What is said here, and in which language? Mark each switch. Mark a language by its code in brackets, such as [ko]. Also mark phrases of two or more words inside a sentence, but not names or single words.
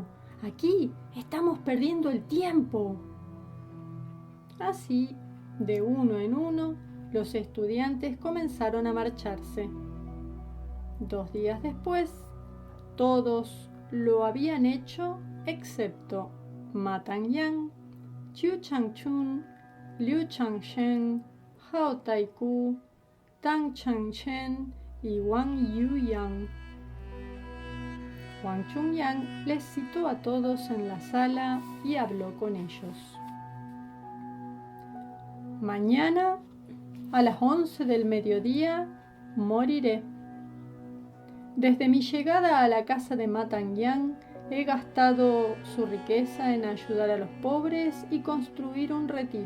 [es] Aquí estamos perdiendo el tiempo. Así, de uno en uno, los estudiantes comenzaron a marcharse. 2 días después, todos lo habían hecho excepto Ma Tangyang, Chiu Changchun, Liu Changsheng, Hao Taiku, Tang Changchen y Wang Yuyang. Wang Chungyang les citó a todos en la sala y habló con ellos. Mañana, a las 11 del mediodía, moriré. Desde mi llegada a la casa de Ma Tangyang, he gastado su riqueza en ayudar a los pobres y construir un retiro.